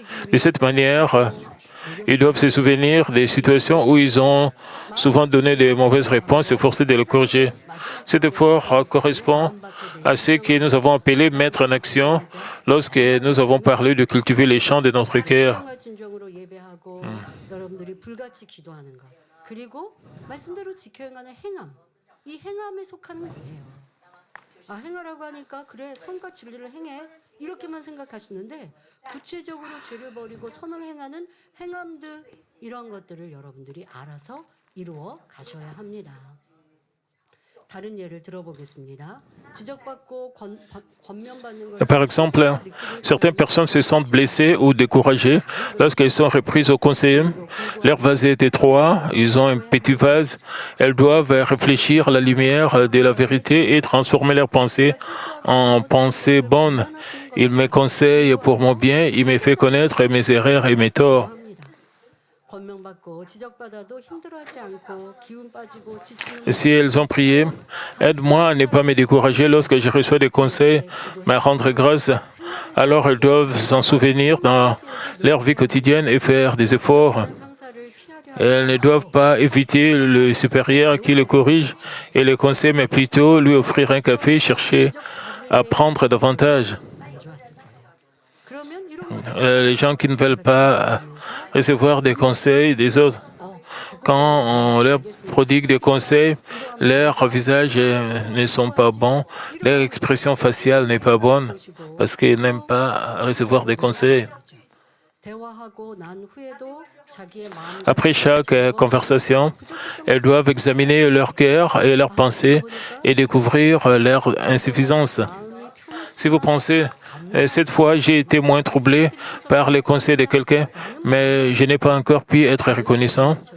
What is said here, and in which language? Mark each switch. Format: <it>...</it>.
<fr>De cette manière, ils doivent se souvenir des situations où ils ont souvent donné de mauvaises réponses et forcé de le corriger. Cet effort correspond à ce que nous avons appelé mettre en action lorsque nous avons parlé de cultiver les champs de notre cœur.</fr> <ko>정말 진정으로 예배하고 여러분들이 불같이 기도하는 것 그리고 말씀대로 지켜 행하는 행함 이 행함에 속하는 거예요. 아 행하라고 하니까 그래 선과 진리를 행해 이렇게만 생각하시는데 구체적으로 죄를 버리고 선을 행하는 행함들 이런 것들을 여러분들이 알아서 이루어 가셔야 합니다. 다른 예를 들어보겠습니다. 지적받고 권면받는 것을</ko> <fr>Par exemple, certaines personnes se sentent blessées ou découragées lorsqu'elles sont reprises au conseil. Leur vase est étroit, ils ont un petit vase. Elles doivent réfléchir à la lumière de la vérité et transformer leurs pensées en pensées bonnes. Il me conseille pour mon bien, il me fait connaître mes erreurs et mes torts.</fr> <ko>권면받고 지적받아도 힘들어하지 않고 기운 빠지고 지치는</ko> <fr>Si elles ont prié, aide-moi à ne pas me décourager lorsque je reçois des conseils, mais à rendre grâce. Alors elles doivent s'en souvenir dans leur vie quotidienne et faire des efforts.</fr> <ko>상사를 피하려</ko> <fr>Elles ne doivent pas éviter le supérieur qui le corrige et le conseille, mais plutôt lui offrir un café, chercher à prendre davantage.</fr> <ko>안 좋았을 거예요. 그러면 이런</ko> <fr>Les gens qui ne veulent pas recevoir des conseils des autres, quand on leur prodigue des conseils, leurs visages ne sont pas bons, leur expression faciale n'est pas bonne, parce qu'ils n'aiment pas recevoir des conseils.</fr> <ko>대화하고 난 후에도 자기의 마음을</ko> <fr>Après chaque conversation, elles doivent examiner leur cœur et leurs pensées et découvrir leur insuffisance.</fr> <ko>마음이 편하지</ko> <fr>Si vous pensez, cette fois, j'ai été moins troublé par les conseils de quelqu'un, mais je n'ai pas encore pu être reconnaissant.</fr>